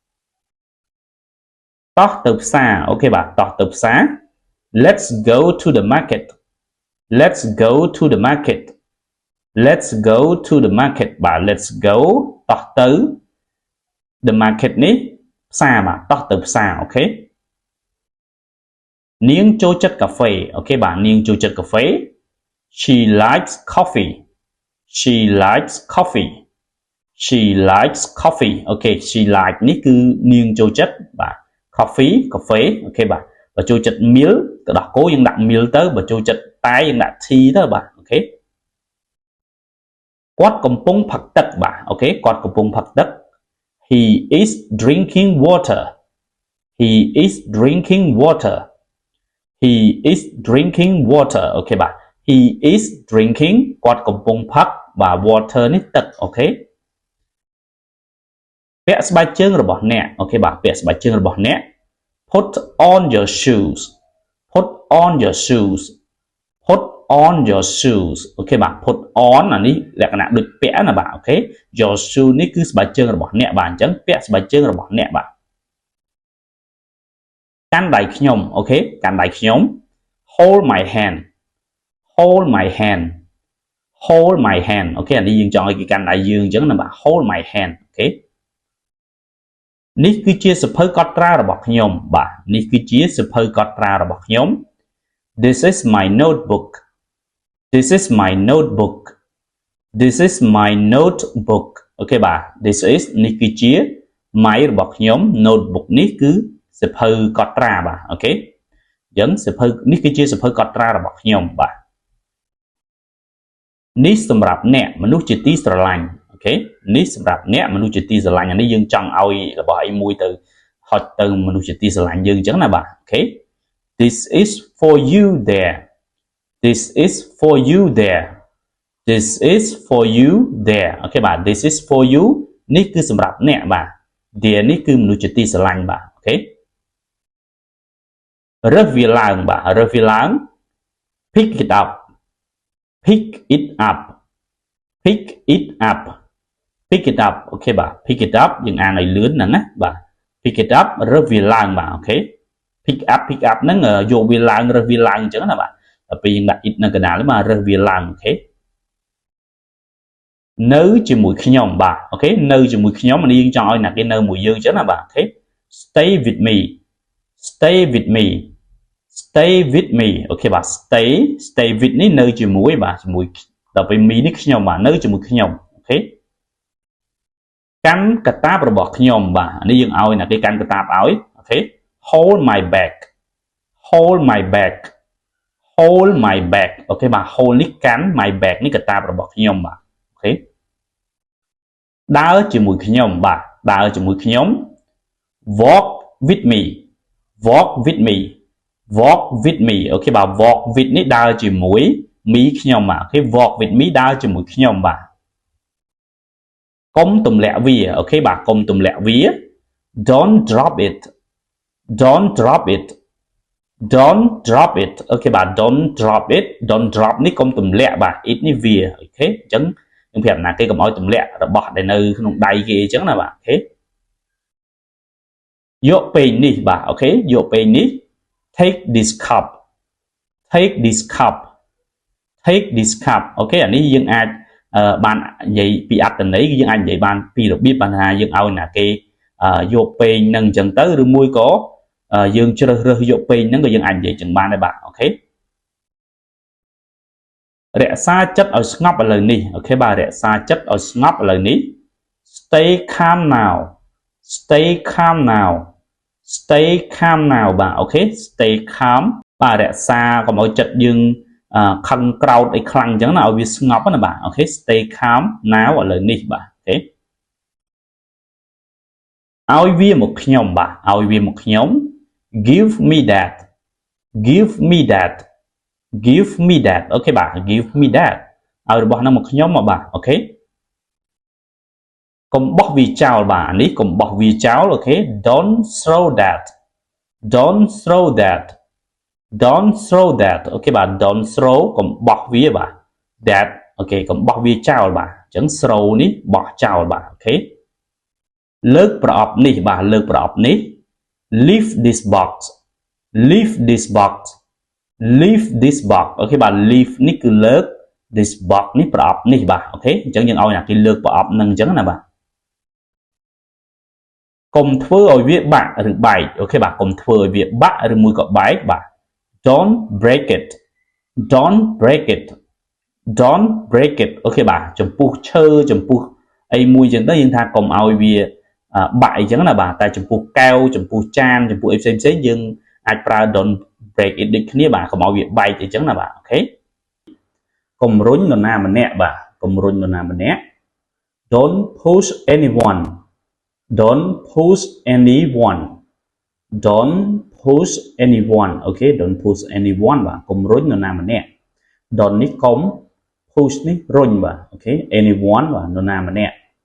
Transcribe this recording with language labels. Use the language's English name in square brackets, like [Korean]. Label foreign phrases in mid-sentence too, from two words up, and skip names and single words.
[Khmer] តោះទៅផ្សារអូខេបាទតោះទៅផ្សារ [English] let's go to the market let's go to the market let's go to the market បាទ let's go [Khmer] តោះទៅ [English] the market [Khmer] នេះផ្សារបាទតោះទៅផ្សារអូខេ នាងចូលចិត្តកាហ្វេអូខេបាទនាងចូលចិត្តកាហ្វេ [English] she likes coffee she likes coffee she likes coffee [Khmer] អូខេ [English] she like [Khmer] នេះគឺនាងចូលចិត្តបាទ coffee កាហ្វេអូខេបាទបើចូលចិត្ត milk ទៅដោះគោយើងដាក់ milk ទៅបើចូលចិត្តតែយើងដាក់ tea ទៅបាទអូខេ គាត់កំពុងផឹកទឹកបាទអូខេគាត់កំពុងផឹកទឹក [English] he is drinking water he is drinking water he is drinking water [Khmer] អូខេបាទ [English] he is drinking [Khmer] គាត់កំពុងផឹកបាទ water នេះទឹកអូខេ ពាក់ស្បែកជើងរបស់អ្នកអូខេបាទពាក់ស្បែកជើងរបស់អ្នក [English] put on your shoes put on your shoes put on your shoes [Khmer] អូខេបាទ [English] put on [Khmer] អានេះលក្ខណៈដូចពាក់ណាបាទអូខេ [English] your shoe [Khmer] នេះគឺស្បែកជើងរបស់អ្នកបាទអញ្ចឹងពាក់ស្បែកជើងរបស់អ្នកបាទ កាន់ដៃខ្ញុំអូខេកាន់ដៃខ្ញុំ [English] hold my hand hold my hand hold my hand [Khmer] អូខេអានេះយើងចង់ឲ្យគេកាន់ ដៃយើងអញ្ចឹងណាបាទ [English] hold my hand [Khmer] អូខេនេះគឺជាសភៅកត់ត្រារបស់ខ្ញុំបាទនេះគឺជាសភៅកត់ត្រារបស់ខ្ញុំ [English] This is my notebook This is my notebook This is my notebook [Khmer] អូខេបាទ [English] This is [Khmer] នេះគឺជា my របស់ខ្ញុំ notebook នេះគឺសភៅកត់ត្រាបាទអូខេអញ្ចឹងសភៅនេះគឺជាសភៅកត់ត្រារបស់ខ្ញុំបាទ នេះសម្រាប់អ្នកមនុស្សជាទីស្រឡាញ់អូខេនេះសម្រាប់អ្នកមនុស្សជាទីស្រឡាញ់អានេះយើងចង់ឲ្យរបស់អីមួយទៅហត់ទៅមនុស្សជាទីស្រឡាញ់យើងអញ្ចឹងណាបាទអូខេ [English] This is for you there This is for you there This is for you there [Khmer] អូខេបាទ [English] This is for you [Khmer] នេះគឺសម្រាប់អ្នកបាទ there នេះគឺមនុស្សជាទីស្រឡាញ់បាទអូខេ រើសវាឡើងបាទរើសវាឡើង [English] pick it up pick it up pick it up pick it up [Khmer] អូខេបាទ [English] pick it up [Khmer] យើងអានឲ្យលឿនហ្នឹងណាបាទ [English] pick it up [Khmer] រើសវាឡើងបាទអូខេ [English] pick up [Khmer] ហ្នឹងយកវាឡើងរើសវាឡើងអញ្ចឹងណាបាទដល់ពេលយើងដាក់ it នៅកណ្ដាលនេះបាទរើសវាឡើងអូខេ នៅជាមួយខ្ញុំបាទអូខេនៅជាមួយខ្ញុំនេះយើងចង់ឲ្យអ្នកគេនៅមួយយើងអញ្ចឹងណាបាទអូខេ [English] stay with me stay with me stay with me [Khmer] អូខេបាទ [English] stay with [Khmer] នេះនៅជាមួយបាទជាមួយដល់ពេល me នេះខ្ញុំបាទនៅជាមួយខ្ញុំអូខេ កាន់កាតាបរបស់ខ្ញុំបាទនេះយើងឲ្យអ្នកគេកាន់កាតាបឲ្យអូខេ [English] hold my bag hold my bag hold my bag [Khmer] អូខេបាទ hold នេះកាន់ my bag នេះកាតាបរបស់ខ្ញុំបាទអូខេដើរជាមួយខ្ញុំបាទដើរជាមួយខ្ញុំ [English] walk with me walk with me walk with me [Khmer] អូខេបាទ [English] walk with [Khmer] នេះដើរជាមួយ me ខ្ញុំបាទអូខេ [English] walk with me [Khmer] ដើរជាមួយខ្ញុំបាទកុំទម្លាក់វាអូខេបាទកុំទម្លាក់វា [English] don't drop it don't drop it don't drop it [Khmer] អូខេបាទ [English] don't drop it don't drop [Khmer] នេះកុំទម្លាក់បាទ it នេះវាអូខេអញ្ចឹងយើងប្រាប់ណាគេកុំឲ្យទម្លាក់របស់ដែលនៅក្នុងដៃគេអញ្ចឹងណាបាទអូខេ យកពេងនេះបាទអូខេយកពេងនេះ [English] take this cup take this cup take this cup [Khmer] អូខេអានេះយើងអាចបាននិយាយពី អត្ថន័យគឺយើងអាចនិយាយបានពីរបៀបបានថាយើងឲ្យណាគេយកពេងនឹងអញ្ចឹងទៅ ឬមួយក៏យើងជ្រើសរើសយកពេងហ្នឹងក៏យើងអាចនិយាយចឹងបានដែរបាទអូខេរក្សាចិត្តឲ្យស្ងប់ឥឡូវនេះអូខេបាទរក្សាចិត្តឲ្យស្ងប់ឥឡូវនេះ [English] stay calm now stay calm now stay calm now [Khmer] បាទអូខេ [English] stay calm [Khmer] បាទរក្សាកុំឲ្យចិត្តយើងខឹងក្រោធអីខ្លាំងអញ្ចឹងណាឲ្យវាស្ងប់ណាបាទអូខេ [English] stay calm now [Khmer] ឥឡូវនេះបាទអូខេ ឲ្យវាមកខ្ញុំបាទឲ្យវាមកខ្ញុំ [English] give me that give me that give me that [Khmer] អូខេបាទ [English] give me that [Khmer] ឲ្យរបស់ហ្នឹងមកខ្ញុំមកបាទអូខេ កុំបោះវាចោលបាទនេះកុំបោះវាចោលអូខេ [English] don't throw that don't throw that don't throw that [Khmer] អូខេ បាទ [English] don't throw [Khmer] កុំបោះវាបាទ that អូខេកុំបោះវាចោលបាទអញ្ចឹង throw នេះបោះចោលបាទអូខេលើកប្រអប់នេះបាទលើកប្រអប់នេះ [English] leave this box leave this box leave this box [Khmer] អូខេបាទ leave នេះគឺលើក [English] this box [Khmer] នេះប្រអប់នេះបាទអូខេអញ្ចឹងយើងឲ្យអ្នកគេលើកប្រអប់នឹងអញ្ចឹងណាបាទ កុំធ្វើឲ្យវាបាក់ឬបែកអូខេបាទកុំធ្វើឲ្យវាបាក់ឬមួយក៏បែកបាទ [English] don't break it don't break it don't break it [Khmer] អូខេបាទចំពោះឈើចំពោះអីមួយចឹងទៅយើងថាកុំឲ្យវាបាក់អីចឹងណាបាទតែចំពោះ កែវចំពោះចានចំពោះអីផ្សេងៗយើងអាចប្រើ [English] don't break it [Khmer] ដូចគ្នាបាទកុំឲ្យវាបែកអីចឹងណាបាទអូខេកុំរុញនរណាម្នាក់បាទកុំរុញនរណាម្នាក់ [English] don't push anyone don't push anyone don't push anyone [Khmer] អូខេ [English] don't push anyone [Khmer] បាទកុំរុញនរណាម្នាក់ don't នេះកុំ push នេះរុញបាទអូខេ anyone បាទនរណាម្នាក់